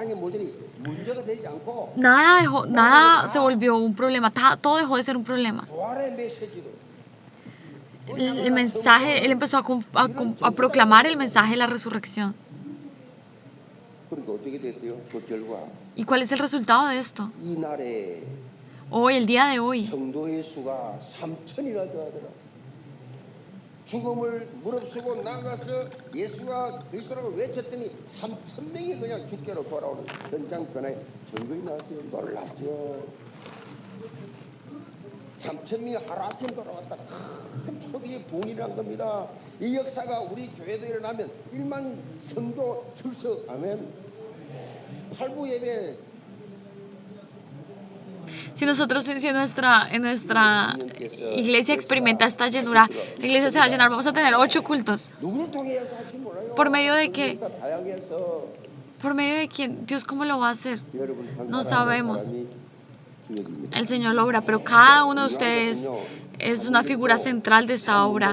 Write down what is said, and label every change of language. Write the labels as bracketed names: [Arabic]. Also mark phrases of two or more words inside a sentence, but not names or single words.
[Spanish] Nada se volvió un problema, todo dejó de ser un problema. El mensaje, él empezó a proclamar el mensaje de la resurrección. ¿Y cuál es el resultado de esto? Hoy, el día de hoy, [Korean] 죽음을 무릅쓰고 나가서 예수가 그리스도라고 외쳤더니 3,000명이 그냥 죽게로 돌아오는 현장 변화에 증거가 나왔어요. 놀랍죠. 3,000명이 하루아침 돌아왔다. 큰 초기의 부흥이란 겁니다. 이 역사가 우리 교회도 일어나면 1만 성도 출석. 아멘. 8부 예배 [Spanish] Si nuestra iglesia experimenta esta llenura, la iglesia se va a llenar. Vamos a tener 8 cultos. ¿Por medio de qué? ¿Por medio de quién? Dios, ¿cómo lo va a hacer? No sabemos. El Señor lo obra, pero cada uno de ustedes es una figura central de esta obra.